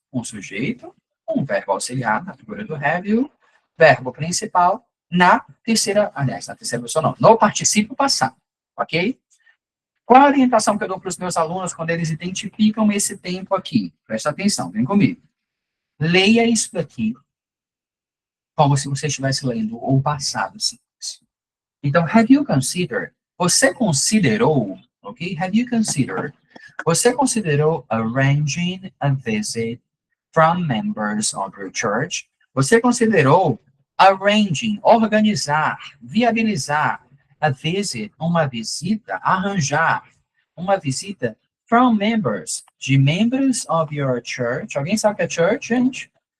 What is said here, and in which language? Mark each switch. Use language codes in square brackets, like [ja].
[pt] Um sujeito, um verbo auxiliar na figura do have, e o verbo principal na terceira pessoa não, no particípio passado, ok? Qual a orientação que eu dou para os meus alunos quando eles identificam esse tempo aqui? Presta atenção, vem comigo. Leia isso daqui como se você estivesse lendo o passado simples. [en] Então, have you considered? [pt] Você considerou, ok? [en] Have you considered? [pt] Você considerou [en] arranging a visit from members of your church? [pt] Você considerou [en] arranging, [pt] organizar, viabilizar [en] a visit, [pt] uma visita, arranjar uma visita [en] from members, [pt] de membros [en] of your church? [pt] Alguém sabe o que é church, gente?